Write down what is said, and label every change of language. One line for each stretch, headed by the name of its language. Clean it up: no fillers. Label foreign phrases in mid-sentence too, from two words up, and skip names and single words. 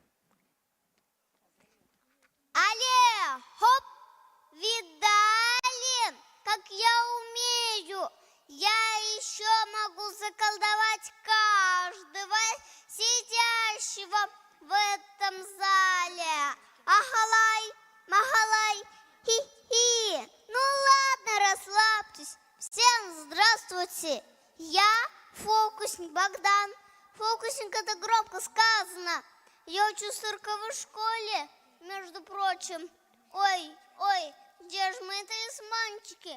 Russian: Але, хоп, видали, как я умею. Я еще могу заколдовать каждого сидящего в этом зале. Ахалай, махалай, хи-хи. Ну ладно, расслабьтесь. Всем здравствуйте. Я фокусник Богдан. Фокусник — это громко сказано. Я учусь в цирковой школе, между прочим. Ой, где же мои талисманчики?